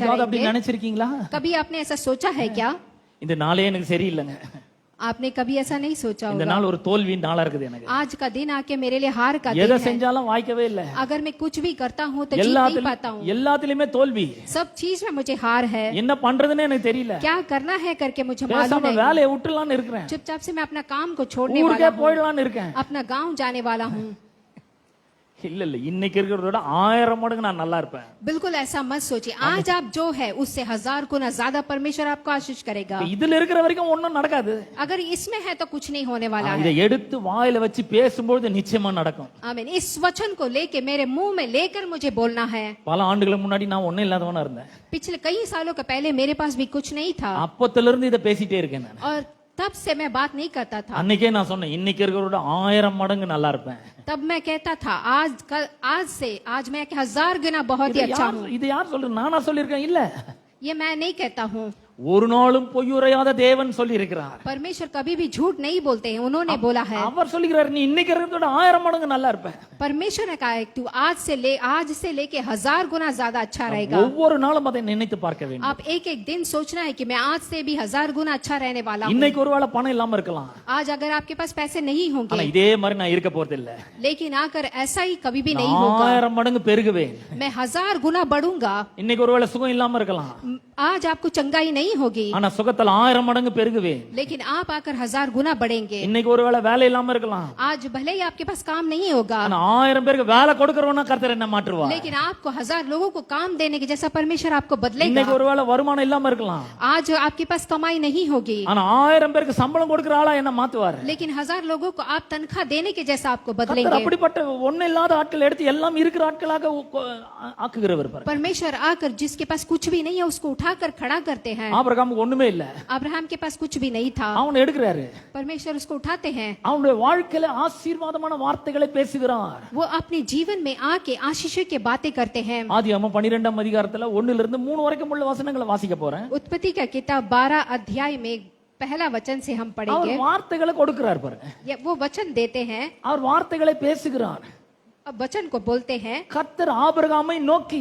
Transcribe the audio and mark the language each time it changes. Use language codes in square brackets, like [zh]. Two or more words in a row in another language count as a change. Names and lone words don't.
[ta] என்னைக்காவது அப்படி [hi] रहेंगे। [ta] நினைச்சிருக்கீங்களா? [hi] कभी आपने ऐसा सोचा है क्या? [ta] இந்த நாளே எனக்கு சரியில்லைங்க, [hi] आपने कभी ऐसा नहीं सोचा [ta] இந்த [hi] होगा, [ta] நாள் ஒரு தோல்வியின் நாளா இருக்குது எனக்கு, [hi] आज का दिन आके मेरे लिए हार का [ta] எதை [hi] दिन है, [ta] செஞ்சாலும் வாய்க்கவே இல்லை, [hi] अगर मैं कुछ भी करता हूँ तो जीत नहीं पाता हूँ, [ta] எல்லாத்துலயுமே தோல்வி, [hi] सब चीज में मुझे हार है, [ta] என்ன பண்றதுன்னு எனக்கு தெரியல, [hi] क्या करना है करके मुझे मालूम [ta] பேசாம [hi] नहीं। [ta] வேலையை விட்டுலான்னு இருக்கிறேன், [hi] चुपचाप से मैं अपना काम को छोड़ने [ta] ஊருக்கே [hi] वाला हूँ, [ta] போயிடலான்னு இருக்கேன். [hi] अपना गांव जाने वाला हूँ। [ta] இல்ல இன்னைக்கு இருக்கிறத விட 1000 மடங்கு நான் நல்லா இருப்பேன். [hi] बिल्कुल ऐसा मत सोचिए, आज आप जो है उससे 1000 गुना ज्यादा परमेश्वर आपको आशीष करेगा। [ta] இதுல இருக்கிற வரைக்கும் ஒண்ணும் நடக்காது. [hi] अगर इसमें है तो कुछ नहीं होने वाला [ta] இதை [hi] है। [ta] எடுத்து வாயில வச்சு பேசும்போது நிச்சயமா நடக்கும். [hi] आमीन। इस वचन को लेके मेरे मुंह में लेकर मुझे बोलना है। [ta] பல ஆண்டுகளுக்கு முன்னாடி நான் ஒண்ணும் இல்லாதவனா இருந்தேன். [hi] पिछले कई सालों के पहले मेरे पास भी कुछ नहीं था [ta] அப்பத்துல இருந்து இதை பேசிட்டே இருக்கேன் நான். [hi] और तब से मैं बात नहीं करता था। [ta] அன்னைக்கே நான் சொன்னேன், இன்னைக்கு இருக்கிறத விட 1000 மடங்கு நல்லா இருப்பேன். [hi] तब मैं कहता था आज से आज मैं 1000 गुना बहुत ही अच्छा हूँ। [ta] இது யார் சொல்றது? நானா சொல்லியிருக்கேன்? இல்ல, [hi] ये मैं नहीं कहता हूँ, [ta] ஒரு நாளும் பொய்யுரையாத தேவன் சொல்லி இருக்கிறார். [hi] परमेश्वर कभी भी झूठ नहीं बोलते हैं, उन्होंने बोला है। [ta] அவர் சொல்லுகிறார், நீ இன்னைக்கு இருக்கிறத விட 1000 மடங்கு நல்லா இருப்ப. [hi] परमेश्वर ने कहा है तू आज से लेके 1000 गुना ज्यादा अच्छा रहेगा। [ta] ஒவ்வொரு நாளும் அதை நினைத்து பார்க்க வேண்டும். [hi] आप एक एक दिन सोचना है कि मैं आज से भी 1000 गुना अच्छा रहने वाला हूँ। [ta] இன்னைக்கு ஒருவேளை பணம் இல்லாம இருக்கலாம், [hi] आज अगर आपके पास पैसे नहीं [ta] ஆனா [hi] होंगे, [ta] இதே மாதிரி நான் இருக்க போறது இல்ல. [hi] लेकिन आकर ऐसा ही कभी भी नहीं होगा, [ta] 1000 மடங்கு பெருகுவேன். [hi] मैं 1000 गुना बढ़ूंगा। [ta] இன்னைக்கு ஒருவேளை சுகம் இல்லாம இருக்கலாம், [hi] आज आपको चंगाई नहीं नहीं होगी, [ta] ஆனா சுகத்துல 1000 மடங்கு பெருகுவேன். [hi] लेकिन आप आकर 1000 गुना बढ़ेंगे। [ta] இன்னைக்கு ஒருவேளை வேலை இல்லாம இருக்கலாம், [hi] आज भले ही आपके पास काम नहीं होगा, [ta] ஆனா 1000 பேருக்கு வேலை கொடுக்கறவனா கர்த்தர் என்ன மாற்றுவார். [hi] लेकिन आपको 1000 लोगों को काम देने के जैसा परमेश्वर आपको बदलेगा। [ta] இன்னைக்கு ஒருவேளை வருமானம் இல்லாம இருக்கலாம், [hi] आज आपके पास कमाई नहीं होगी, [ta] ஆனா 1000 பேருக்கு சம்பளம் கொடுக்கற ஆளா என்ன மாத்துவார். [hi] लेकिन 1000 लोगों को आप तनख्वाह देने के जैसा आपको [ta] கர்த்தர் [hi] बदलेंगे। [ta] அப்படிப்பட்ட ஒண்ணு இல்லாத ஆட்கள் எடுத்து எல்லாம் இருக்கிற ஆட்களாக ஆக்குகிறவர் பாருங்க. [hi] परमेश्वर आकर जिसके पास कुछ भी नहीं है उसको उठाकर खड़ा करते हैं। [ta] ஆபிரகாமுக்கு ஒண்ணுமே இல்ல, [hi] अब्राहम के पास कुछ भी नहीं था, [ta] அவனை எடுக்கிறாரு. [hi] परमेश्वर उसको उठाते हैं। [ta] அவனுடைய வாழ்க்கையில ஆசீர்வாதமான வார்த்தைகளை பேசுகிறார். [hi] वो अपने जीवन में आके आशीषों की बातें करते हैं। [ta] ஆதியாகமம் 12ஆம் அதிகாரத்துல 1 இருந்து 3 வரைக்கும் உள்ள வசனங்களை வாசிக்க போறேன். [hi] उत्पत्ति का किताब 12 अध्याय में पहला वचन से हम [ta] அவர் [hi] पढ़ेंगे। [ta] வார்த்தைகளை கொடுக்கிறார் பாருங்க. [hi] वो वचन देते हैं, [ta] அவர் வார்த்தைகளை பேசுகிறார். [hi] अब वचन को बोलते हैं। [ta] கர்த்தர் ஆபிரகாமை நோக்கி,